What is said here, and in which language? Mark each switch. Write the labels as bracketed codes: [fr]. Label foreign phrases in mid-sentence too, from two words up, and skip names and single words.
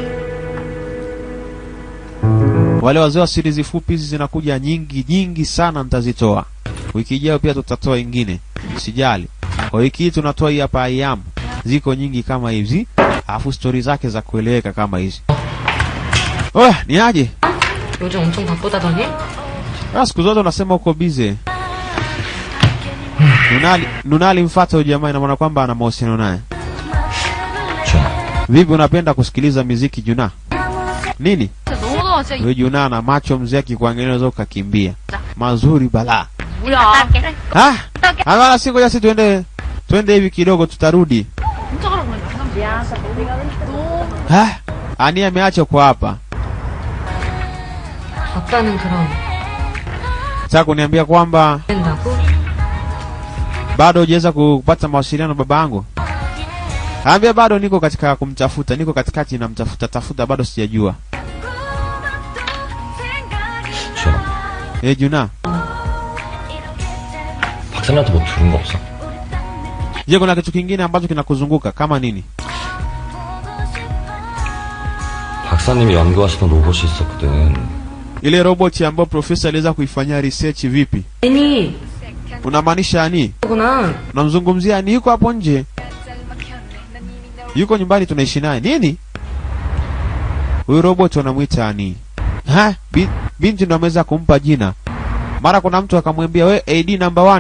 [sw] Wale wazee wa series fupi hizi zinakuja nyingi sana nitazitoa. Wiki ijayo pia tutatoa nyingine. Usijali. Kwa wiki hii tunatoa hii hapa I Am. Ziko nyingi kama hizi, afu story zake za kueleweka kama hizi. Ni aje? [ko] 요즘 엄청 바쁘다더니? [sw] Siku zote unasema uko busy. Nunali mfuata huyo jamaa, ina maana kwamba ana mahusiano naye. Vipi unapenda kusikiliza muziki Juna? Nini? Wewe Juna na macho mzee akikuangalia unaweza ukakimbia. Mazuri bala. Hapana siku ya siku twende hivi kidogo tutarudi. Ania ameacha kwa hapa. [ko] 아빠는 그럼 [sw] Sasa kuniambia kwamba [ko] 된다고? [sw] bado hujaweza kupata mawasiliano na babangu? Ambia bado niko katika kumtafuta, niko katikati namtafuta bado sijajua. Juna. [ko] 박사님한테 뭐 들은 거 없어? [sw] Je, kuna kitu kingine ambacho kinakuzunguka kama nini? [ko] 박사님이 연구하시던 로봇이 있었거든. [sw] Ile robot ambayo profesa aliweza kuifanyia research vipi? [ko] 아니. [sw] Unamaanisha ani? [ko] 그구나. [sw] Unamzungumzia ani yuko hapo nje? Yuko nyumbani tunaishi naye. Nini? Huyu robot wanamuita ani. Binti ndo ameweza kumpa jina. Mara kuna mtu akamwambia we AD number 1.